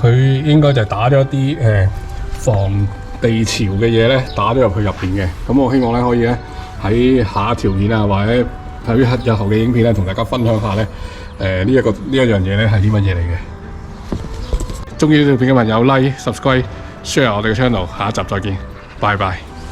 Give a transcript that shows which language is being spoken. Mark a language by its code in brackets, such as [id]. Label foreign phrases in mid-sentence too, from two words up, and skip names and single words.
[yue] 佢應該就係打咗一啲防地潮嘅嘢咧，打咗入去入邊嘅。咁我希望咧可以咧喺下一條片啊，或者喺日後嘅影片咧，同大家分享下咧呢一樣嘢咧係啲乜嘢嚟嘅。中意呢條片嘅朋友 [en] like、subscribe、share [yue] 我哋嘅 channel。下一集再見，拜拜。